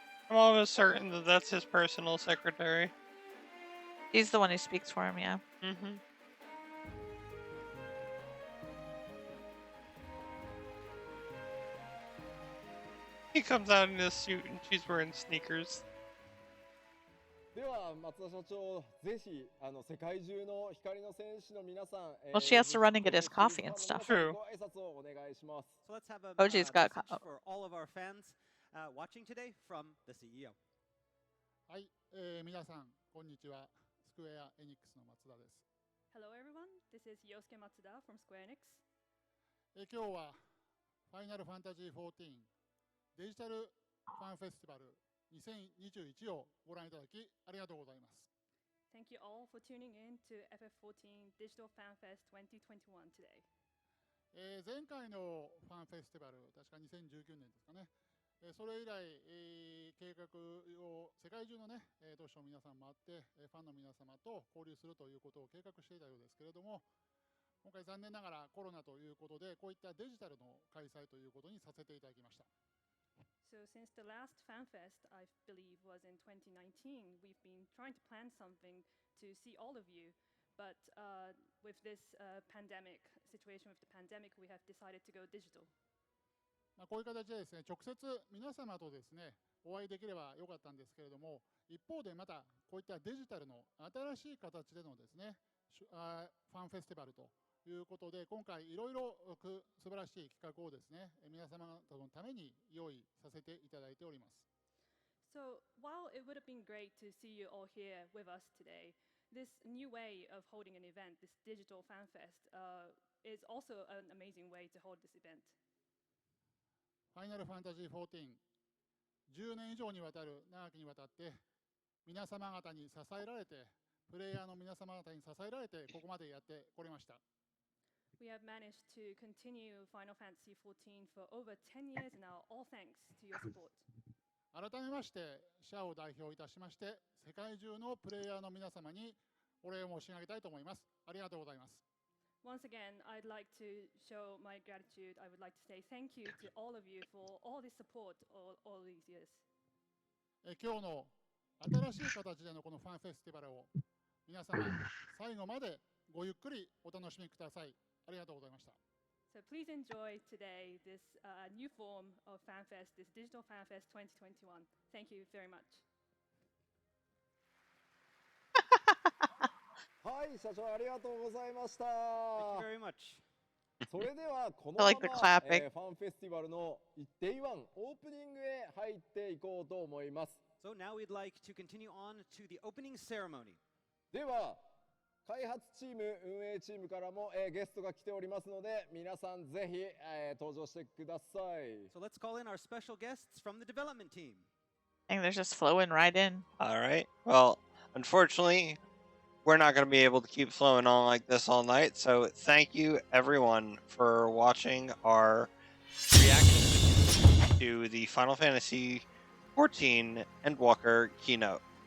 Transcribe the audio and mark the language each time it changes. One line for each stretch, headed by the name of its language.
English: I'm almost certain that that's his personal secretary. He's the one who speaks for him, yeah. Mm-hmm. He comes out in his suit and she's wearing sneakers.
Japanese: では松田社長、ぜひ世界中の光の戦士の皆さん、
English: Well, she has to run and get his coffee and stuff.
Japanese: ご挨拶をお願いします。
English: So let's have a OG's got message for all of our fans watching today from the CEO.
Japanese: はい、皆さん、こんにちは。スクエアエニックスの松田です。
English: Hello everyone, this is Yosuke Matsuda from Square Enix.
Japanese: 今日はファイナルファンタジー14デジタルファンフェスティバル2021をご覧いただきありがとうございます。
English: Thank you all for tuning in to FF14 Digital Fan Fest 2021 today.
Japanese: 前回のファンフェスティバル、確か2019年ですかね。それ以来、計画を世界中のね、都市の皆さん回って、ファンの皆様と交流するということを計画していたようですけれども、今回残念ながらコロナということで、こういったデジタルの開催ということにさせていただきました。
English: So since the last Fan Fest, I believe, was in 2019, we've been trying to plan something to see all of you. But with this pandemic situation, with the pandemic, we have decided to go digital.
Japanese: こういう形でですね、直接皆様とですね、お会いできればよかったんですけれども、一方でまたこういったデジタルの新しい形でのですね、ファンフェスティバルということで、今回いろいろ素晴らしい企画をですね、皆様方のために用意させていただいております。
English: So while it would have been great to see you all here with us today, this new way of holding an event, this digital fan fest, is also an amazing way to hold this event.
Japanese: ファイナルファンタジー14、10年以上にわたる長きにわたって皆様方に支えられて、プレイヤーの皆様方に支えられてここまでやってこれました。
English: We have managed to continue Final Fantasy XIV for over 10 years now, all thanks to your support.
Japanese: 改めまして社を代表いたしまして世界中のプレイヤーの皆様にお礼を申し上げたいと思います。ありがとうございます。
English: Once again, I'd like to show my gratitude. I would like to say thank you to all of you for all the support all these years.
Japanese: 今日の新しい形でのこのファンフェスティバルを皆様最後までごゆっくりお楽しみください。ありがとうございました。
English: So please enjoy today this new form of FanFest, this digital FanFest 2021. Thank you very much.
Japanese: はい、社長ありがとうございました。
English: Thank you very much.
Japanese: それではこの
English: I ま like the ま、 clapping.
Japanese: ファンフェスティバルの Day1 オープニングへ入っていこうと思います。
English: So now we'd like to continue on to the opening ceremony.
Japanese: では開発チーム運営チームからも、ゲストが来ておりますので皆さんぜひ、登場してください。
English: So let's call in our special guests from the development team. I think they're just flowing right in. All right. Well, unfortunately, we're not going to be able to keep flowing on like this all night. So thank you, everyone, for watching our reaction to the Final Fantasy XIV Endwalker keynote.